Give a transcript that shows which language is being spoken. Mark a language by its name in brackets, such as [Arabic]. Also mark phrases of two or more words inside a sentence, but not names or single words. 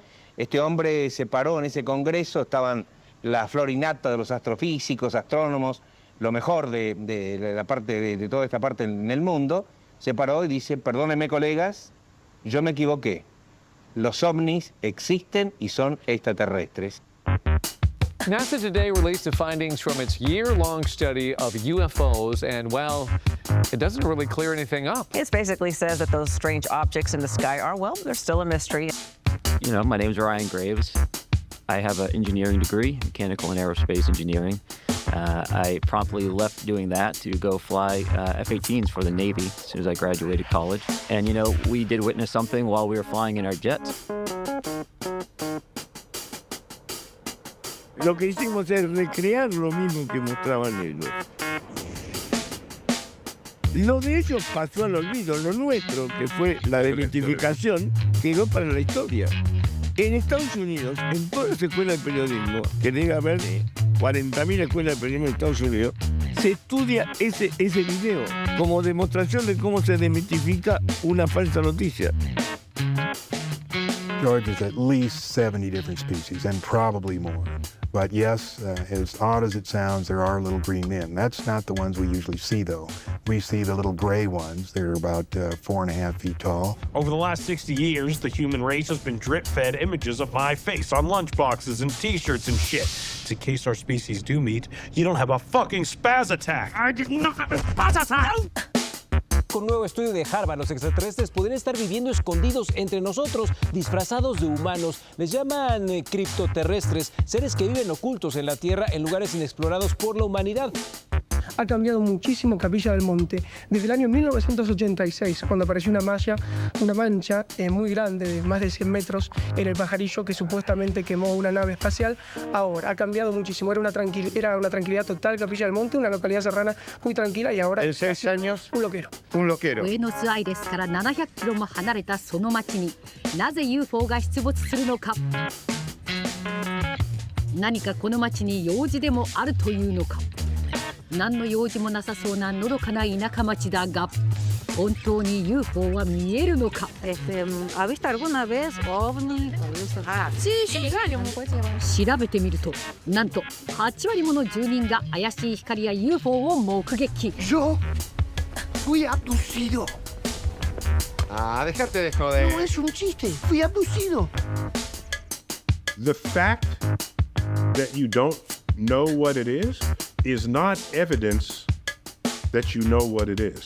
[Spanish] Este hombre se paró en ese congreso, estaban la flor y nata de los astrofísicos, astrónomos, lo mejor de la parte de toda esta parte en el mundo. Se paró y dice: perdónenme, colegas, yo me equivoqué. Los ovnis existen y son extraterrestres. [English] NASA today released the findings from its year-long study of UFOs, and, well, it doesn't really clear anything up. It basically says that those strange objects in the sky are, well, they're still a mystery. You know, my name's Ryan Graves. I have an engineering degree, mechanical and aerospace engineering. I promptly left doing that to go fly F-18s for the Navy as soon as I graduated college. And, you know, we did witness something while we were flying in our jets. [Spanish] Lo que hicimos es recrear lo mismo que mostraban ellos. Lo de ellos pasó al olvido, lo nuestro, que fue la desmitificación, quedó para la historia. En Estados Unidos, en todas las escuelas de periodismo, que debe haber 40.000 escuelas de periodismo en Estados Unidos, se estudia ese video como demostración de cómo se desmitifica una falsa noticia. [English] George, there's at least 70 different species, and probably more. But yes, as odd as it sounds, there are little green men. That's not the ones we usually see, though. We see the little gray ones. They're about 4.5 feet tall. Over the last 60 years, the human race has been drip-fed images of my face on lunchboxes and T-shirts and shit. It's in case our species do meet, you don't have a fucking spaz attack. I did not have a spaz attack! [Spanish] Con un nuevo estudio de Harvard, los extraterrestres podrían estar viviendo escondidos entre nosotros, disfrazados de humanos. Les llaman criptoterrestres, seres que viven ocultos en la Tierra en lugares inexplorados por la humanidad. Ha cambiado muchísimo Capilla del Monte. Desde el año 1986, cuando apareció una mancha muy grande, de más de 100 metros, en el pajarillo que supuestamente quemó una nave espacial. Ahora ha cambiado muchísimo. Era una tranquilidad total Capilla del Monte, una localidad serrana muy tranquila, y ahora... En 6 años... Un loquero. Un loquero. [Japanese] Buenos Aires から700キロも離れたその町になぜ UFO が出没するのか。何かこの町に用事でもあるというのか。何の用事もなさそうなのどかな田舎町だが、本当に UFO は見えるのか。 [Spanish] ¿Ha visto alguna vez ovni? Sí, [Japanese] 調べてみると、なんと8割もの住人が怪しい光や UFO を目撃。 [Spanish] Yo fui abducido. Ah, déjate de joder. No es un chiste, fui abducido. [English] The fact that you don't know what it is not evidence that you know what it is.